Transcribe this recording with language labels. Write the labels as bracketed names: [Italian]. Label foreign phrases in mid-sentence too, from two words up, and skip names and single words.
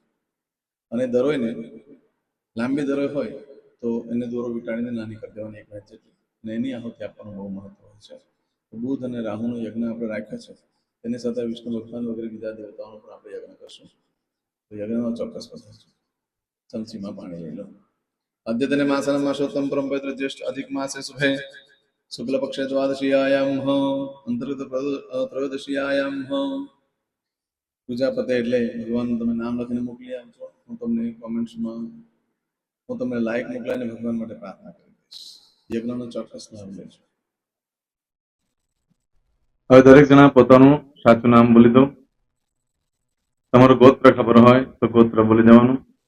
[Gujarati] અને દરોઈને લાંબી દરોઈ હોય તો એને દોરો વીંટાળીને નાની કરી દેવાની, 1 ઇંચ જેટલી, અને એની આહુતિ આપવાનું બહુ મહત્વ હોય છે. બુધ અને રાહુનો યજ્ઞ આપણે રાખ્યો છે. તેની સાથે વિષ્ણુ ભગવાન વગેરે બીજા દેવતાઓનો પણ આપણે યજ્ઞ કરશું. તો યજ્ઞનો ચોક્કસ પધારજો. ચમચીમાં પાણી લઈ લો. [Sanskrit] अद्यतने मासनं मासोत्तम परम पवित्र ज्येष्ठ अधिक मासे शुभे शुक्ल पक्षे द्वादशीयायाम अंतर्गत त्रयोदशीयायाम पूजा पते [Gujarati] એટલે ભગવાનનું તમે નામ લખીને મોકલી આપજો. હું તમને કોમેન્ટ્સમાં હું તમને લાઈક મોકલાઈને ભગવાન માટે પ્રાર્થના કરી દઈશ. યજ્ઞનો ચોક્કસ લાભ લેજો. હવે દરેક જણા પોતાનું સાચું નામ બોલી દો. તમારું ગોત્ર ખબર હોય તો ગોત્ર બોલી દેવાનું.